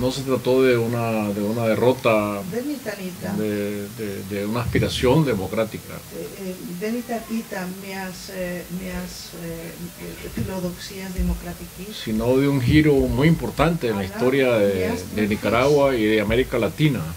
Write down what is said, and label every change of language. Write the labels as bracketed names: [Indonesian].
[Spanish] no se trató de una derrota, [Greek] δεν ήταν [Spanish] de una aspiración democrática, [Greek] δεν ήταν μιας φιλοδοξίας δημοκρατικής, [Spanish] sino de un giro muy importante en la historia de Nicaragua y de América Latina,